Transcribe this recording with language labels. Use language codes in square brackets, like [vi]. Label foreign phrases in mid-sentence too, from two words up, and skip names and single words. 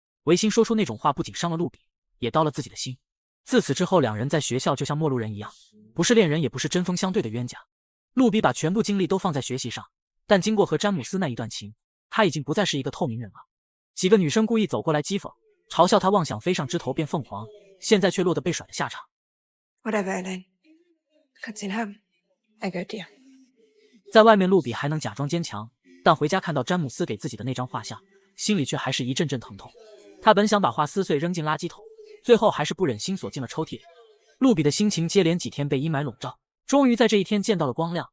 [zh] 违心说出那种话不仅伤了露比，也刀了自己的心。自此之后，两人在学校就像陌路人一样，不是恋人也不是针锋相对的冤家。露比把全部精力都放在学习上，但经过和詹姆斯那一段情，他已经不再是一个透明人了。几个女生故意走过来讥讽，嘲笑他妄想飞上枝头变凤凰，现在却落得被甩的下场。 [de] Whatever, Elaine. Du kannst ihn haben. Er gehört dir. [zh] 在外面，露比还能假装坚强，但回家看到詹姆斯给自己的那张画像，心里却还是一阵阵疼痛。他本想把画撕碎扔进垃圾桶，最后还是不忍心锁进了抽屉里。露比的心情接连几天被阴霾笼罩，终于在这一天见到了光亮。